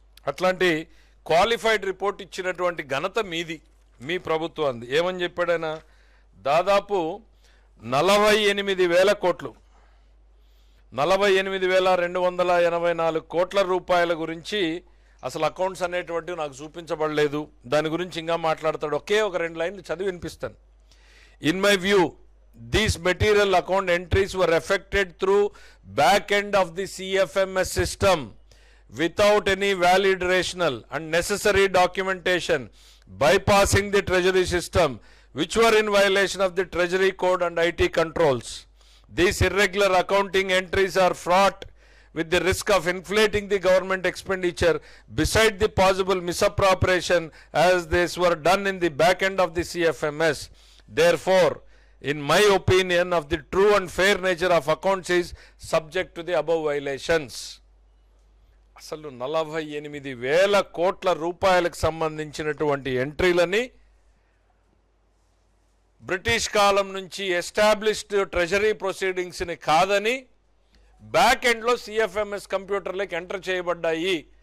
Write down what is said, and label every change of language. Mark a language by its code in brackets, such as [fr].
[te] అట్లాంటి qualified report ఇచ్చినటువంటి ఘనత మీది, మీ ప్రభుత్వాన్ని. ఏమని చెప్పాడైనా, దాదాపు 48,000 కోట్లు, 48,284 కోట్ల రూపాయల గురించి అసలు అకౌంట్స్ అనేటువంటివి నాకు చూపించబడలేదు. దాని గురించి ఇంకా మాట్లాడతాడు. ఒకే ఒక 2 లైన్లు చదివి వినిపిస్తాను. [en] In my view, these material account entries were effected through back end of the CFMS system without any valid rationale and necessary documentation, bypassing the treasury system, which were in violation of the treasury code and IT controls. These irregular accounting entries are fraught with the risk of inflating the government expenditure beside the possible misappropriation as these were done in the back end of the CFMS. Therefore, in my opinion, of the true and fair nature of accounts is subject to the above violations. [te] అసలు 48,000 కోట్ల రూపాయలకు సంబంధించినటువంటి ఎంట్రీలని British కాలం నుంచి established treasury ప్రొసీడింగ్స్ని కాదని back ఎండ్లో CFMS కంప్యూటర్లకు enter చేయబడ్డాయి.